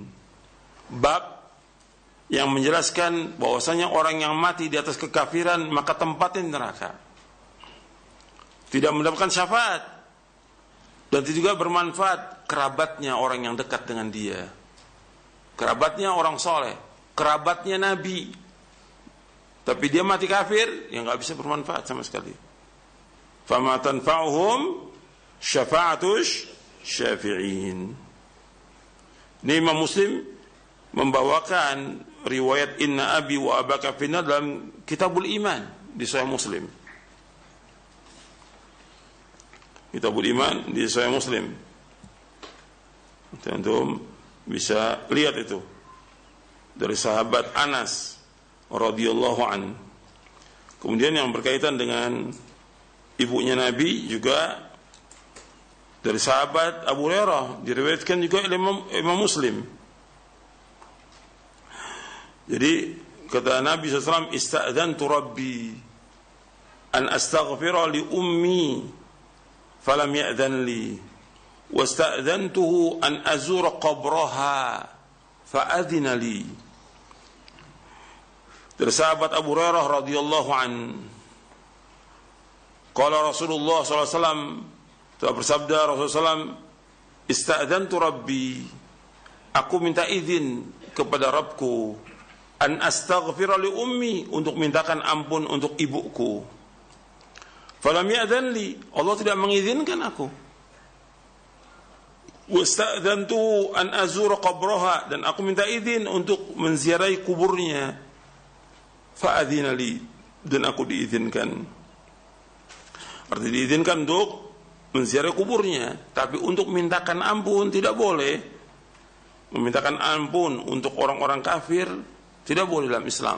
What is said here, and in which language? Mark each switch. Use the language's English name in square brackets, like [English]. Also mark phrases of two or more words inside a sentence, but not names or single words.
[Indonesian] Bab yang menjelaskan bahwasanya orang yang mati di atas kekafiran maka tempatnya neraka, tidak mendapatkan syafaat dan juga bermanfaat kerabatnya orang yang dekat dengan dia, kerabatnya orang soleh, kerabatnya Nabi, tapi dia mati kafir, ya nggak bisa bermanfaat sama sekali. [Arabic] فما تنفعهم شفاعة الشافعين. [Indonesian] Ini Imam Muslim membawakan riwayat [Arabic] إن أبي وأباك في النار [Indonesian] dalam Kitabul Iman di Sahih Muslim. Kitabul Iman di Sahih Muslim. Antum bisa lihat itu dari sahabat Anas [Arabic] رضي الله عن. [Indonesian] Kemudian yang berkaitan dengan ibunya Nabi juga dari sahabat Abu Hurairah, diriwayatkan juga oleh Imam Muslim. Jadi kata Nabi SAW, [Arabic] استأذنت ربي أن أستغفر لأمي فلم يأذن لي واستأذنته أن أزور قبرها فأذن لي. [Indonesian] Dari sahabat Abu Hurairah [Arabic] رضي الله عن قال رسول الله صلى الله عليه وسلم, [Indonesian] telah bersabda Rasulullah SAW, [Arabic] استأذنت ربي, [Indonesian] aku minta izin kepada Rabbku, [Arabic] أن أستغفر لأمي, [Indonesian] untuk mintakan ampun untuk ibuku. [Arabic] فلم يأذن لي, [Indonesian] Allah tidak mengizinkan aku. [Arabic] واستأذنت أن أزور قبرها, [Indonesian] dan aku minta izin untuk menziarahi kuburnya. [Arabic] فأذن لي, [Indonesian] dan aku diizinkan. Artinya diizinkan untuk menziarahi kuburnya, tapi untuk mintakan ampun tidak boleh. Memintakan ampun untuk orang-orang kafir tidak boleh dalam Islam.